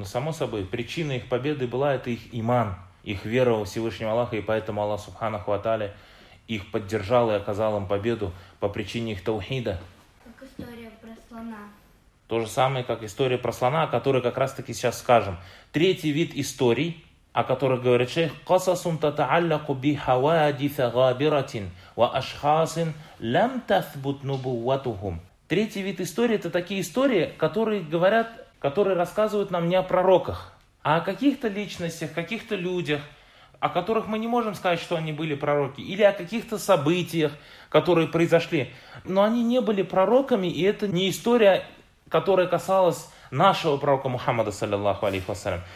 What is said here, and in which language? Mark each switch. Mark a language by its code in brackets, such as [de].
[ru] Ну, само собой, причина их победы была, это их иман, их вера во Всевышнего Аллаха, и поэтому Аллах Субханаху Ва Тааля их поддержал и оказал им победу по причине их таухида. Как история про слона. То же самое, как история про слона, о которой как раз-таки сейчас скажем. Третий вид историй, о которых говорит шейх, [ar] قصصٌ تتعلق بحوادث غابرة وأشخاص لم تثبت نبوتهم. [ru] Третий вид истории – это такие истории, которые рассказывают нам не о пророках, а о каких-то личностях, каких-то людях, о которых мы не можем сказать, что они были пророки, или о каких-то событиях, которые произошли. Но они не были пророками, и это не история, которая касалась нашего пророка Мухаммада, саллиллаху алейхи вассалям.